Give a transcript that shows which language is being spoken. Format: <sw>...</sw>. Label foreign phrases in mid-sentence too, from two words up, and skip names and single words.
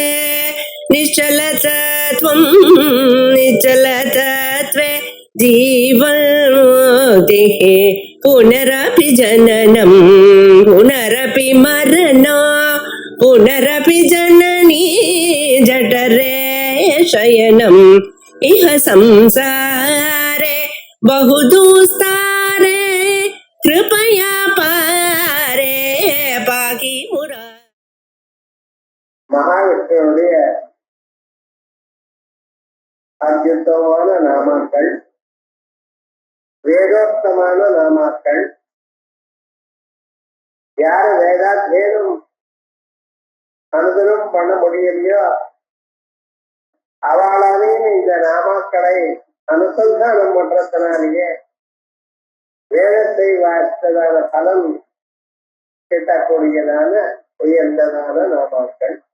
<sa>निश्चलतत्वं निश्चलतत्वे जीवन्मुक्तिः पुनरपि जननं पुनरपि मरणं पुनरपि जननी जठरे शयनम् इह संसारे बहुदुस्तारे कृपया पारे पाकि मुरा.</sa> <ta>மகாவிஷ்ணுடைய அத்யுத்தமான நாமாக்கள், வேதோக்தமான நாமாக்கள். யாரு வேதாத்தியனம் அனுதினம் பண்ண முடியலையோ அவளாலே இந்த நாமாக்களை அனுசந்தானம் பண்றதுனாலேயே வேதத்தை வாசித்ததான பலன் கிட்டக்கூடியதான உயர்ந்ததான நாமாக்கள்.</ta>